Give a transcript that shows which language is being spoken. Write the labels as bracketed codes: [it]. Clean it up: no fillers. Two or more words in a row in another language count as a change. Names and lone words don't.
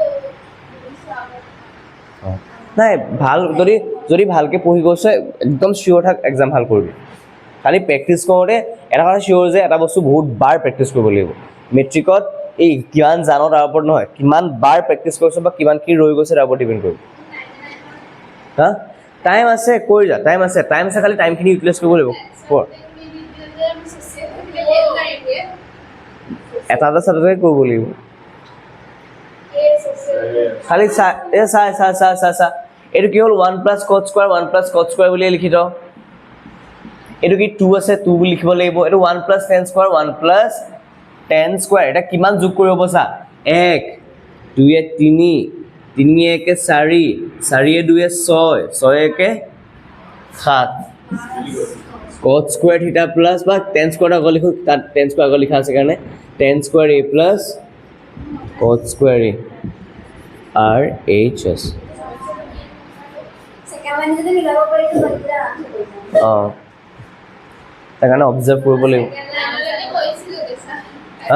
[as] নাই ভাল যদি ভালকৈ পঢ়ি গৈছে একদম চিয়'ৰ থাক এক্সাম ভাল কৰিবি খালি প্ৰেক্টিছ কৰোঁতে এটা কথা চিয়'ৰ যে এটা বস্তু বহুত বাৰ প্ৰেক্টিছ কৰিব লাগিব মেট্ৰিকত এই কিমান জানো তাৰ ওপৰত নহয় কিমান বাৰ প্ৰেক্টিছ কৰিছোঁ বা কিমান কি ৰৈ গৈছে তাৰ ওপৰত ডিপেণ্ড কৰিব হা টাইম আছে কৰি যা টাইম আছে খালি টাইমখিনি ইউটিলাইজ কৰিব লাগিব এটা চাবজেক্ট কৰিব লাগিব খালি চা এইটো কি হ'ল 1 + [en] cot square [as] 1 + [en] cot square [as] বুলি লিখি থওঁ এইটো কি 2 আছে 2 বুলি লিখিব লাগিব এইটো 1 + [en] tan square [as] 1 + [en] tan square [as] এটা কিমান যোগ কৰিব চা 1 2 এ 3 3 এ 4 4 এ 2 এ 6 6 এ 7 [en] cot square theta plus [as] বা [en] tan square [as] আগত লিখো তাত [en] tan square [as] আগত লিখা আছে কাৰণে [en] tan square a plus cot square a r h s second line [as] যদি মিলাব পাৰি তো বাকিটা তাৰ কাৰণে অবজাৰ্ভ কৰিব লাগিব হা